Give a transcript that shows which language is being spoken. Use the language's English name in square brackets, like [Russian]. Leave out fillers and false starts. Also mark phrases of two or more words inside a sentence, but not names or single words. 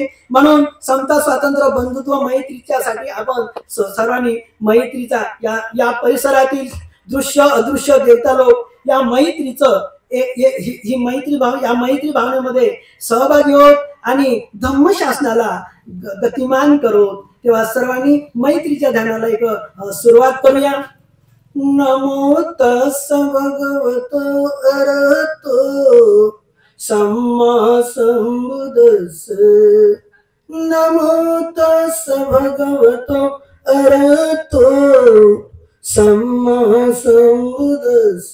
[Marathi] म्हणून समता, स्वातंत्र्य, बंधुत्व, मैत्रीच्यासाठी आपण सर्वांनी मैत्रीचा या परिसरातील दृश्य अदृश्य देवता लोक या मैत्रीचं ही मैत्री भावनेमध्ये सहभागी होत आणि धम्मशासनाला गतिमान करोत. तेव्हा सर्वांनी मैत्रीच्या ध्यानाला एक सुरुवात करूया. [Pali] नमो तस् भगवतो अरहतो सम्मा संबुद्धस्स. नमो तस् भगवतो अरहतो सम्मा संबुद्धस्स.